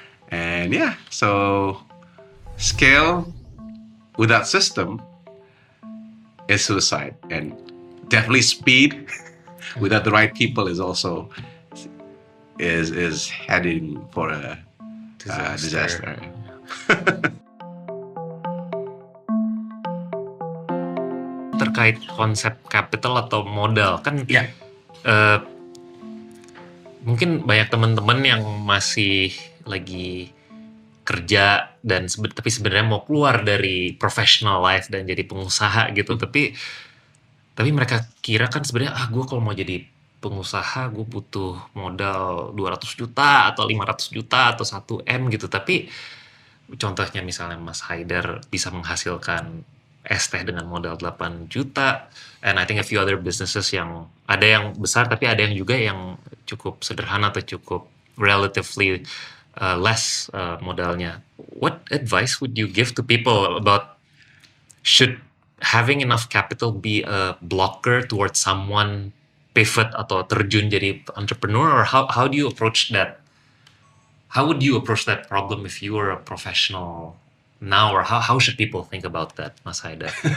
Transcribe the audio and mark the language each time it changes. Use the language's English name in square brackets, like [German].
[English] And so scale without system is suicide, and definitely speed without the right people is also is heading for a disaster. [Indonesian] Terkait konsep capital atau modal kan mungkin banyak teman-teman yang masih lagi kerja dan tapi sebenarnya mau keluar dari professional life dan jadi pengusaha gitu. Tapi mereka kira kan sebenarnya gue kalau mau jadi pengusaha gue butuh modal 200 juta atau 500 juta atau 1 M gitu. Tapi contohnya misalnya Mas Haidar bisa menghasilkan es teh dengan modal 8 juta, [English] and I think a few other businesses [Indonesian] yang ada yang besar tapi ada yang juga yang cukup sederhana atau cukup [English] relatively less [Indonesian] modalnya. [English] What advice would you give to people about should having enough capital be a blocker towards someone pivot [Indonesian] atau terjun jadi [English] entrepreneur, or how do you approach that? How would you approach that problem if you were a professional now, or how should people think about that, Mas Haidar?